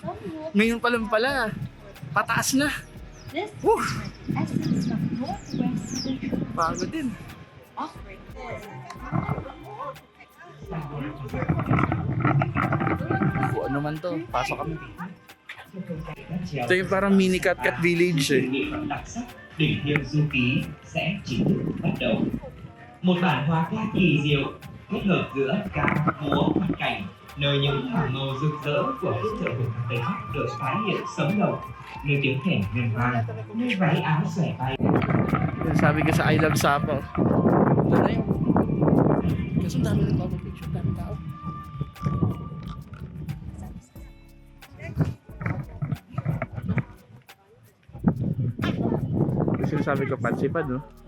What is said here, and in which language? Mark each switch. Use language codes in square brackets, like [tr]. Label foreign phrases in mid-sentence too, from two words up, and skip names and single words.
[tl] Ngayon pa lang pala. Pataas na. [en] This Woo! essence of Northwest Central [tl] Pagod din. [en] offering. [tl] Kung ano man to, pasok kami. Ito yung parang mini Cat Village eh. [vi] đặc sắc đỉnh Hiên Du Ký sẽ chính thức bắt đầu. Một bản hóa ca kỳ diệu kết hợp giữa ca, múa, hoạt cảnh, nơi những hàng màu rực rỡ của phiên chợ vùng Tây Bắc được tái hiện sống động, nơi tiếng kèn ngân vang, nơi váy áo xòe bay. [tl] Sabi ko sa I Love Sapo. Ito na yun. Kasi ang dami nagpapapicture, dami tao. Sinasabi ko, pansipan, no?